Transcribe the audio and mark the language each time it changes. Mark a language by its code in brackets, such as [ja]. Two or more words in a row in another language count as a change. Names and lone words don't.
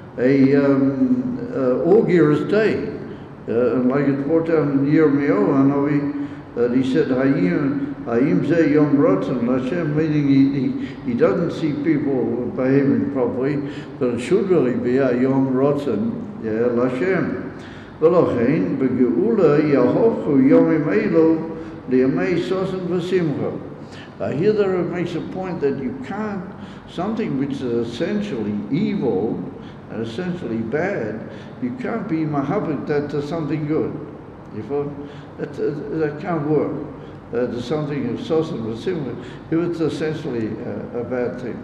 [en] A augureous day. And like it's brought down in Yirmiyahu, that he said, [he] היום זה יום רצון לה, [en] meaning he doesn't see people behaving properly, but it should really be a [he] יום רצון לה. ולכן בגאולה יהפכו ימים אלו לימי ששון ושמחה. [en] Here the Rebbe makes a point that you can't, something which is essentially evil and essentially bad, you can't be mahabit that to something good. You follow? That can't work. To something of [he] ששון ושמחה, [en] if it's essentially a bad thing.